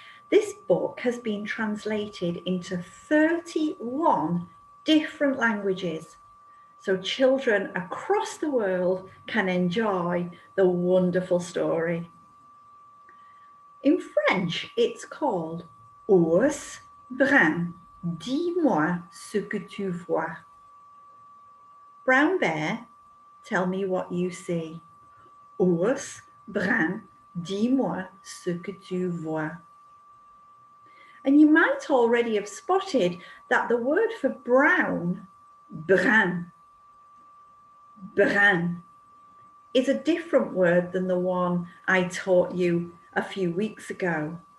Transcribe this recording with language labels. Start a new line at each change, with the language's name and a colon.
English: This book has been translated into 31 different languages, so children across the world can enjoy the wonderful story. In French, it's called
French: Ours brun, dis-moi ce que tu vois.
English: Brown bear, tell me what you see.
French: Ours brun, dis-moi ce que tu vois.
English: And you might already have spotted that the word for brown, brun, is a different word than the one I taught you a few weeks ago.